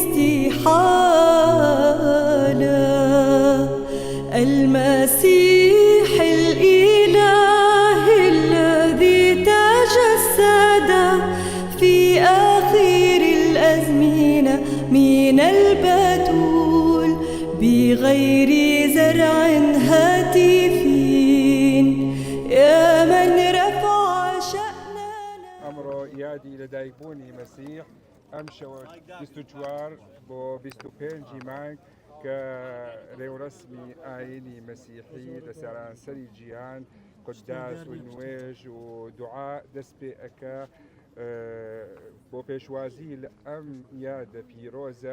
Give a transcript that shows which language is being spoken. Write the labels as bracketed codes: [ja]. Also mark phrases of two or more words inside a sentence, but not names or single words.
[ar] استحالة، المسيح الإله الذي تجسد في آخر الأزمنة من البتول بغير زرع هاتف يا من رفع شأننا. [ckb] ئەمڕۆ یادی لەدایکبوونی مەسیح ئەم شەوە 24 بۆ 25 مانگ کە ڕێوڕسمی ئاینی مەسیحی لە سەرانسەری جیهان قوداس و نوێژ و دوعا دەست پێ ئەکا بۆ پێشوازی لە ئەم یادە پیرۆزە.